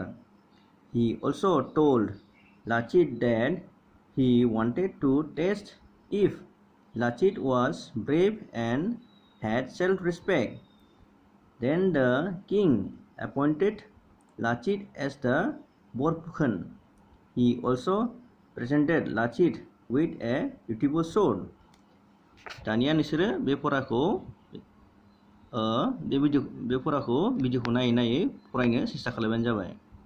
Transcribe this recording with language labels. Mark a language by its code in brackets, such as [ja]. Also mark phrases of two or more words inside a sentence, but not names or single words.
[en] He also told Lachit that he wanted to test if Lachit was brave and had self-respect. Then the king appointed Lachit as the Borfukan. He also presented Lachit with a beautiful sword. [brx] दानिया नोंसोरो बे फराखौ भिडिअखौ नायै नायै फरायनो सेस्था खालामबानो जाबाय।